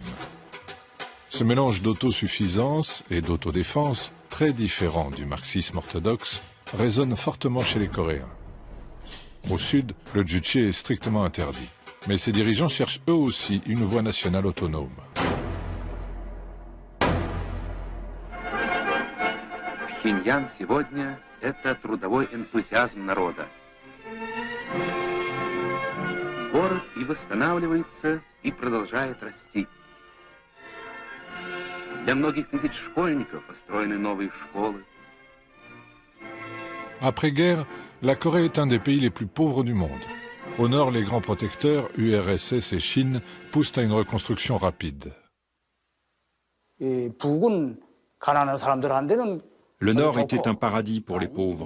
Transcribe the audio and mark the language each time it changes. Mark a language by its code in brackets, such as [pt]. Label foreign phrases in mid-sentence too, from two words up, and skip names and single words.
[fr] Ce mélange d'autosuffisance et d'autodéfense, très différent du marxisme orthodoxe, résonne fortement chez les Coréens. Au sud, le Juche est strictement interdit, mais ses dirigeants cherchent eux aussi une voie nationale autonome. [ru] Пхеньян сегодня – это трудовой энтузиазм народа. Город и восстанавливается, и продолжает расти. Для многих тысяч школьников построены новые школы. [fr] Après-guerre, la Corée est un des pays les plus pauvres du monde. Au nord, les grands protecteurs, URSS et Chine, poussent à une reconstruction rapide. Le Nord était un paradis pour les pauvres.